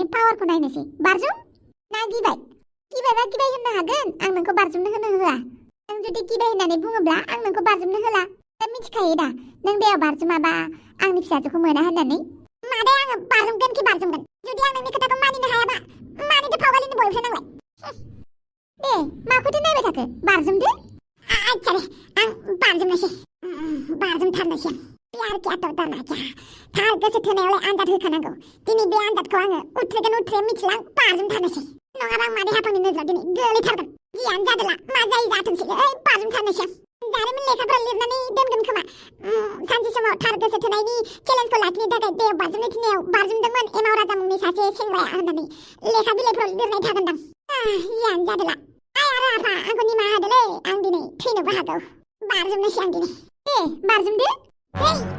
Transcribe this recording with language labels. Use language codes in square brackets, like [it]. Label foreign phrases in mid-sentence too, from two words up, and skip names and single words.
[brx] पावारखौ नायनोसै बारजुम ना गिबायबा गिबाय होननो हागोन आं नोंखौ बारजुमनो होनो होआ नों जुदि गिबाय होननानै बुङोब्ला आं नोंखौ बारजुमनो होला दा मिथिखायो दा नों दैयाव बारजुमाबा आंनि फिसाजोखौ मोना होननानै मादै आङो बारजुमगोन जुदि आं नोंनि खोथाखौ मानिनो हायाबा मानिथो फावगालिनि बयफ्रेन्ड नांलाय दे माखौथो नायबाय थाखो बारजुमदो आच्छा दे आं बारजुमनोसै बारजुमथारनोसै प्यार [hi] क्या तो डरना क्या [brx] थार गोसो थोनायावलाय आनजाद होखानांगौ दिनै बे आनजादखौ आङो उथ्रिगोन मिथिलां बारजुमथारनोसै नङाबा आं मादै हाफांनि नोजोराव दिनै गोलैथारगोन जियानो जादोला मा जायो जाथोंसै बारजुमथारनोसै जारिमिन लेखाफोराव लिरनानै दोनगोन खोमा सानसे समाव थार गोसो थोनायनि चेलेन्जखौ लाखिनो थाखाय दैयाव बारजुमनो थिननायाव बारजुमदोंमोन एमाव राजा मुंनि सासे सेंग्राया होननानै लेखा बिलाइफोराव लिरनाय थागोनदां जियानो जादोला आइ आरो आफा आंखौ निमाहा होदोलै आं दिनै थैनोबो हागौ बारजुमनोसै आं दिनै दे बारजुमदो रा